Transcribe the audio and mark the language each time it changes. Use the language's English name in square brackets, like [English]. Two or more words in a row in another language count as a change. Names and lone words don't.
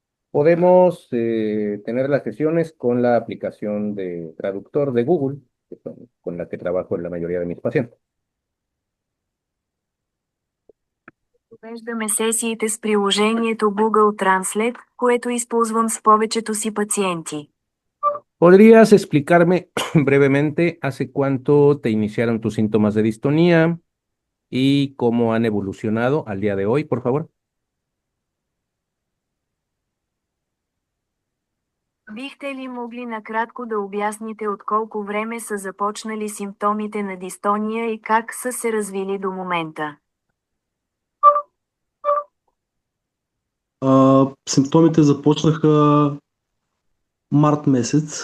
[Spanish] Podemos tener las sesiones con la aplicación de traductor de Google, con la que trabajo en la mayoría de mis pacientes. [Bulgarian] Провеждаме сесиите с приложението Google Translate, което използвам с повечето си пациенти. [Spanish] ¿Podrías explicarme brevemente hace cuánto te iniciaron tus síntomas de distonía y cómo han evolucionado al día de hoy, por favor? [Bulgarian] Бихте ли могли накратко да обясните от колко време са започнали симптомите на дистония и как са се развили до момента? Симптомите започнаха март месец.